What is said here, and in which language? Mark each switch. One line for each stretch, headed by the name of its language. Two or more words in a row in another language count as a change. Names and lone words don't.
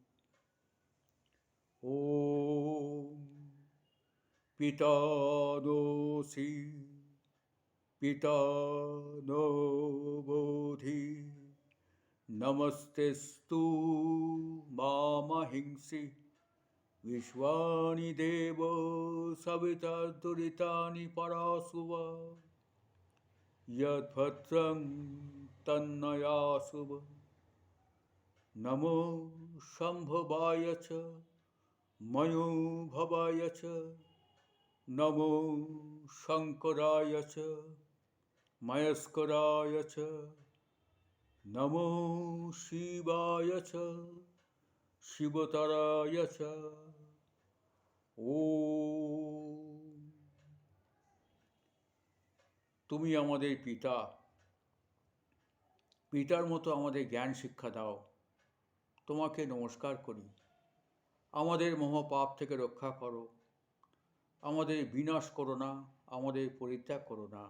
Sanskrit: ওম পিতাদোসি পিতানো বোধি নমস্তেস্তু মামহিংসি বিশ্বানি দেব সবিতা দুরিতানি পরাশুভ यद्भद्रं तन्नयासुव। नमो शम्भवाय च मयोभवाय च नमो शङ्कराय च मयस्कराय च नमो शिवाय च शिवतराय च।
Bangla: ॐ তুমি আমাদের পিতা, পিতার মতো আমাদের জ্ঞান শিক্ষা দাও। তোমাকে নমস্কার করি। আমাদের মহাপাপ থেকে রক্ষা করো, আমাদের বিনাশ করো না, আমাদের পরিত্যাগ করো না।